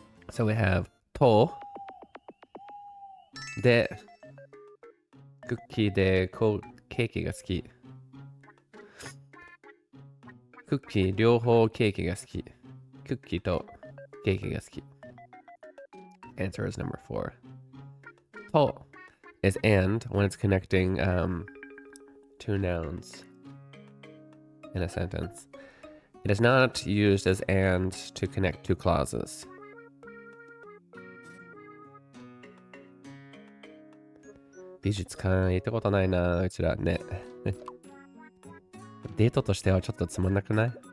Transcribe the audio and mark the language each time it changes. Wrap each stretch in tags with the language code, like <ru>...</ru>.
<en>So we have</en> <ja>とでクッキーでケーキが好き。クッキー両方ケーキが好き。クッキーとケーキが好き。</ja> <en>Answer is number 4. と is and when it's connecting two nouns in a sentence. It is not used as and to connect two clauses.</en> <ja>美術館行ったことないな、うちらね。デートとしてはちょっとつまんなくない？</ja>